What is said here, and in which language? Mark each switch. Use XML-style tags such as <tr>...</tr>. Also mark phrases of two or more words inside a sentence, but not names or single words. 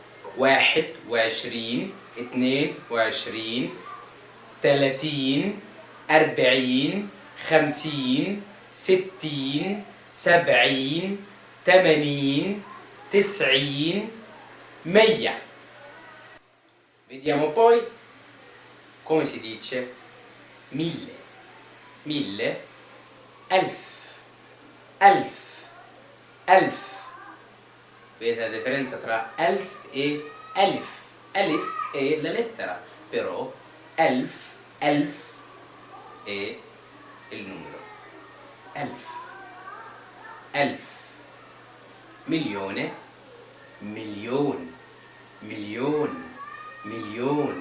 <it>21 22 30 40 50 60 70 80 90 100. Vediamo poi come si dice 1000. 1000,</it> <ar>ألف ألف ألف.</ar> <it>Vedete la differenza tra ألف e ألف. ألف è la lettera, però</it> <ar>ألف ألف</ar> <it>è il numero.</it> <ar>ألف ألف.</ar> <it>milione milione milione milione.</it>